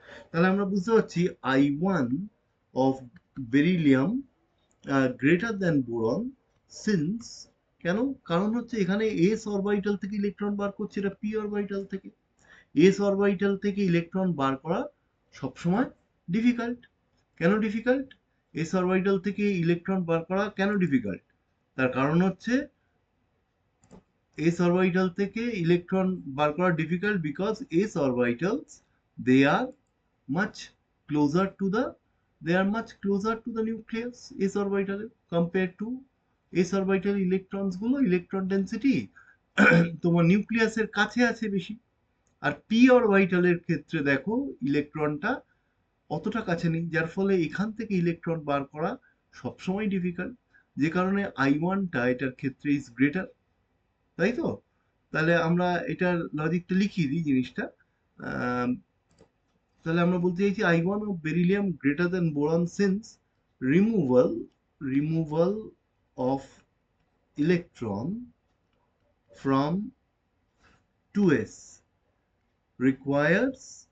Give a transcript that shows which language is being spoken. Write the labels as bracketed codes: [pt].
[bn] তাহলে আমরা বুঝতে পারছি [en] I1 of beryllium greater than boron, since, কেন? [bn] কারণ হচ্ছে এখানে এস অরবিটাল থেকে ইলেকট্রন বার করছে, এটা পি অরবিটাল থেকে। এস অরবিটাল থেকে ইলেকট্রন বার করা সবসময় ডিফিকাল্ট। কেন ডিফিকাল্ট? এস অরবিটাল থেকে ইলেকট্রন বার করা কেন ডিফিকাল্ট? তার কারণ হচ্ছে s orbital থেকে ইলেকট্রন বার করা difficult [en] because s orbitals they are much closer to the they are much closer to the nucleus, s orbital compared to s orbital electrons [bn] গুলো electron density তোমার নিউক্লিয়াসের কাছে আছে বেশি। আর p orbital এর ক্ষেত্রে দেখো ইলেকট্রনটা অতটা কাছে নেই, যার ফলে এখান থেকে ইলেকট্রন বার করা সবসময় ডিফিকাল্ট, যে কারণে I1টা এটার ক্ষেত্রে ইজ গ্রেটার, তাই তো? তাহলে আমরা এটার লজিকটা লিখিয়ে দিই জিনিসটা। আম, তাহলে আমরা বলতে চাইছি [en] I1 of beryllium greater than boron since removal removal of electron from 2s requires